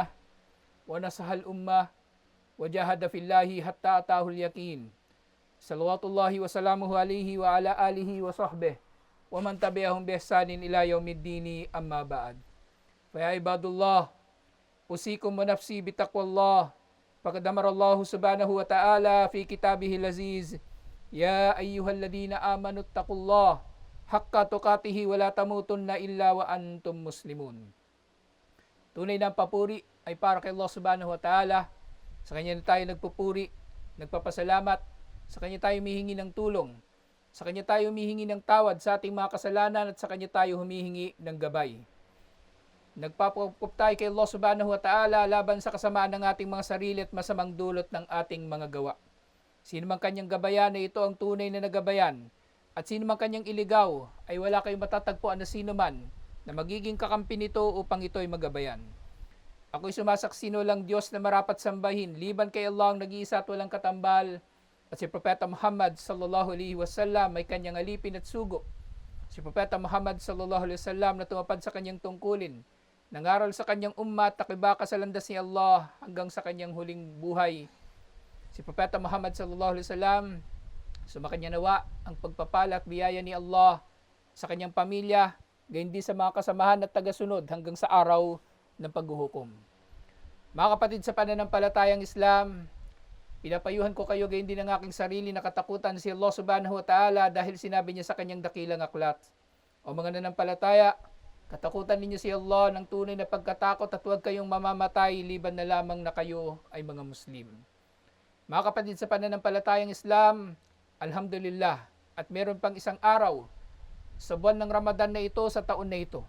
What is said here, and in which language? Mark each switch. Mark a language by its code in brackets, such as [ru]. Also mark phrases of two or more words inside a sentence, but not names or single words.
[ar] ونصح الأمة وجاهد في الله حتى أتاه اليقين صلوات الله وسلامه عليه وعلى آله وصحبه ومن تبعهم بإحسان إلى يوم الدين أما بعد فيا عباد الله أوصيكم ونفسي بتقوى الله فقد أمر الله سبحانه وتعالى في كتابه العزيز يا أيها الذين آمنوا اتقوا الله حق تقاته ولا تموتن إلا وأنتم مسلمون. [tl] Tunay na papuri ay para kay Allah [ar] سبحانه وتعالى. [tl] Sa Kanya na tayo nagpupuri, nagpapasalamat. Sa Kanya tayo humihingi ng tulong. Sa Kanya tayo humihingi ng tawad sa ating mga kasalanan at sa Kanya tayo humihingi ng gabay. Nagpapakup tayo kay Allah [ar] سبحانه وتعالى [tl] laban sa kasamaan ng ating mga sarili at masamang dulot ng ating mga gawa. Sino man kanyang gabayan ay ito ang tunay na nagabayan. At sino man kanyang iligaw ay wala kayong matatagpuan na sino man na magiging kakampi nito upang ito ay magabayan. Ako'y sumasaksino lang Diyos na marapat sambahin, liban kay Allah ang nag-iisa at walang katambal, at si Propeta Muhammad [ar] صلى الله عليه وسلم [tl] ay kanyang alipin at sugo. Si Propeta Muhammad [ar] صلى الله عليه وسلم [tl] na tumapad sa kanyang tungkulin, nangaral sa kanyang umma at nakibaka sa landas ni Allah hanggang sa kanyang huling buhay. Si Propeta Muhammad [ar] صلى الله عليه وسلم, [tl] sumakanya nawa ang pagpapala at biyaya ni Allah sa kanyang pamilya, gayon din sa mga kasamahan at tagasunod hanggang sa araw ng paghuhukom. Mga kapatid sa pananampalatayang Islam, pinapayuhan ko kayo gayon din ang aking sarili na katakutan si Allah [ar] سبحانه وتعالى [tl] dahil sinabi niya sa kanyang dakilang aklat. O mga nananampalataya, katakutan ninyo si Allah ng tunay na pagkatakot at huwag kayong mamamatay liban na lamang na kayo ay mga Muslim. Mga kapatid sa pananampalatayang Islam, alhamdulillah, at meron pang isang araw sa buwan ng Ramadan na ito sa taon na ito.